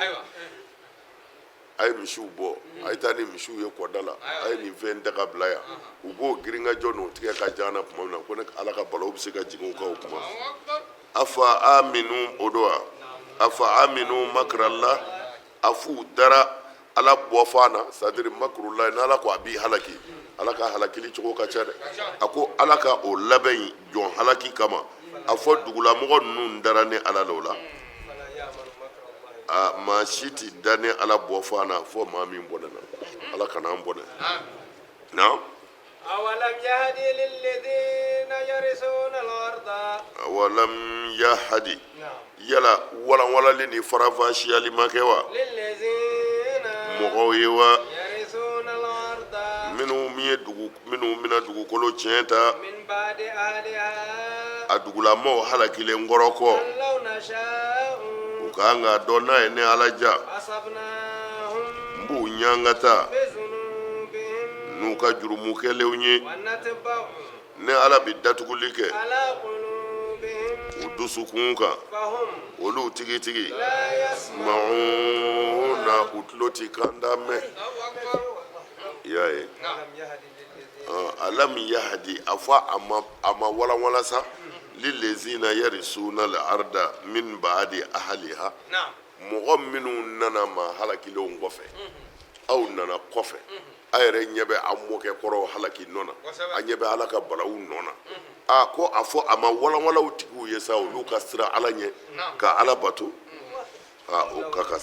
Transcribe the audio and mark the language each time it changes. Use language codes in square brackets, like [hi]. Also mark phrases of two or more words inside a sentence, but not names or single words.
[bm] a ye misiw bɔ a ye taa ni misiw ye kɔda la a ye nin fɛn daga bila yan u b'o girinkajɔ n'o tigɛ ka jan na tuma min na ko ne ala ka balawu bɛ se ka jigin u kan o kuma [ar] أفأمنوا [bm] o don wa [ar] أفأمنوا مكر الله [bm] a f'u dara ala bɔfan na c'est-à-dire makrullah n'ala ko a b'i halaki ala ka halakili cogo ka ca dɛ a ko ala ka o labɛn jɔn halaki kama a fɔ dugulamɔgɔ ninnu dara ne ala la o la [ar] فلا يأمن مكر الله [bm] maa si ti da ne ala bɔfan na fɔ maa min bɔnɛ na ala kana an bɔnɛ na [ar] أولم يهد للذين يرثون الأرض أولم يهد na'am [bm] yala walanwalali ni farafasiyali ma kɛ wa [ar] lilladhina [bm] mɔgɔw ye wa [ar] يرثون الأرض [bm] minnu bɛna dugukolo tiɲɛ ta [ar] من بعد أهلها [bm] a dugulamɔgɔw halakilen kɔrɔ kɔ [ar] لو نشاء [bm] u ka kan ka dɔn n'a ye ne ala ja [ar] asabnahum [bm] n b'u ɲangata [ar] bizunubihim [bm] n'u ka jurumukɛlenw ye [ar] ونطبع [bm] ne ala bɛ datuguli kɛ [ar] على قلوبهم [bm] u dusukun kan [ar] fahum [bm] olu tigitigi [ar] لا يسمعون [bm] ma'una u tulo ti kan da mɛn i y'a ye [ar] ألم يهد للذين ألم يهد [bm] a fɔ a ma walanwalan sa [ar] للذين يرثون الأرض من بعد أهلها na'am [bm] mɔgɔ minnu nana ma halakilenw kɔfɛ aw nana kɔfɛ a yɛrɛ ɲɛ bɛ a mɔkɛ kɔrɔ halaki nɔ na a ɲɛ bɛ ala ka balawu nɔ na a ko a fɔ a ma walanwalanw tigiw ye sa olu ka sira ala ɲɛ ka ala bato o ka ka sa